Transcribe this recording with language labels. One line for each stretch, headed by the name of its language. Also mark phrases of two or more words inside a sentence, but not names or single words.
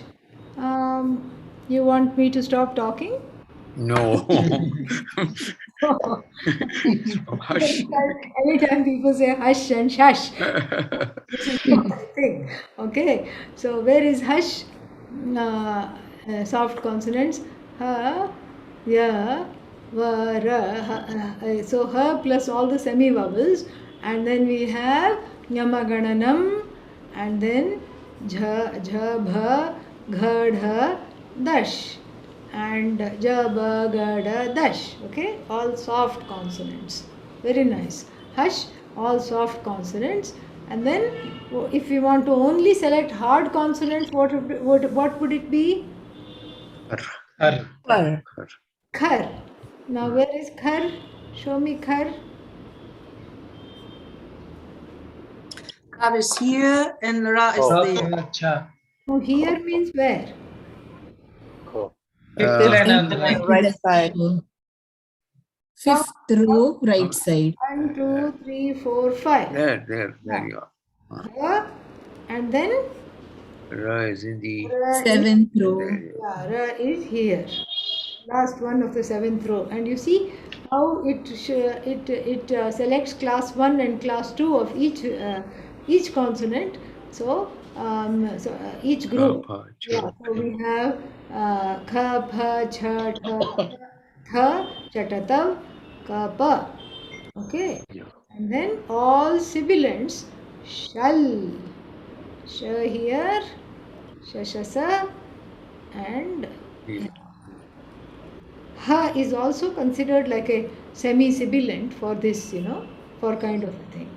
English: You want me to stop talking? No. Hush. Anytime people say hush and shush, this is not a thing. Okay. So where is hush? Soft consonants. Ha, ya, va, ra. So ha plus all the semi vowels, and then we have nyamagananam, and then jha, bha, gha, dha, dash, and ja, ba, ga, da, dash. Okay, all soft consonants. Very nice. Hush, all soft consonants. And then, if we want to only select hard consonants, what would it be? Har. Par. Khar. Now, where is khar? Show me khar. Kar is here and Ra is Oh. there. Cha. Oh, here means where? Ko. Fifth line on the right. Right side. Fifth row, right side. 1, 2, 3, 4, 5. There you are. Ra, and then Ra is in the. Ra is, Seventh row. yeah, Ra is here. Last one of the 7th row. And you see how it selects class 1 and class 2 of each consonant. So, each group. Pa, cha, Yeah, so we have kha, pha, cha, tha, tha, chatatav, ka, pa. Okay. Yeah. And then all sibilants shall. Sh here, shashasa, and Yeah. ha is also considered like a semi-sibilant for this, for kind of a thing.